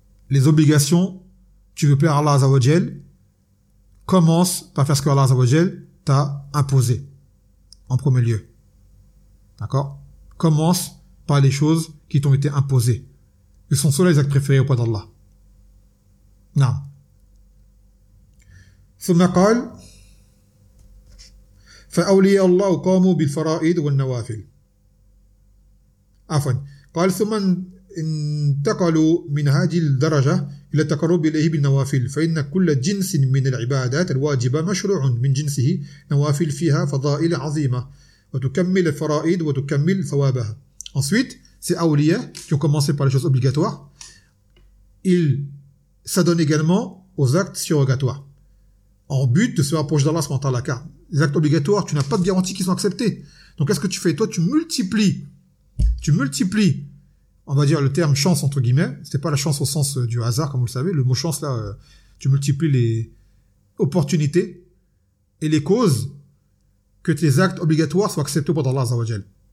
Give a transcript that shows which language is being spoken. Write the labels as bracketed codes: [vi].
[fr] Les obligations, tu veux plaire à Allah Azzawajal, commence par faire ce que Allah Azzawajal t'a imposé, en premier lieu. D'accord? Commence par les choses qui t'ont été imposés. Ce sont ceux-là les actes préférés au poids d'Allah. Non. [ar] ثم قال فأولياء الله قاموا بالفرائض والنوافل. عفوا. قال ثم انتقلوا من هذه الدرجة إلى التقرب إليه بالنوافل فإن كل جنس من العبادات الواجبة مشروع من جنسه نوافل فيها فضائل عظيمة وتكمل الفرائض وتكمل ثوابها. [fr] Ensuite, ces awliyas qui ont commencé par les choses obligatoires, ils s'adonnent également aux actes surrogatoires, en but de se rapprocher d'Allah, car les actes obligatoires, tu n'as pas de garantie qu'ils sont acceptés. Donc qu'est-ce que tu fais? Toi, tu multiplies, on va dire le terme chance entre guillemets, c'était pas la chance au sens du hasard, comme vous le savez, le mot chance là, tu multiplies les opportunités et les causes que tes actes obligatoires soient acceptés par Allah Azzawajal.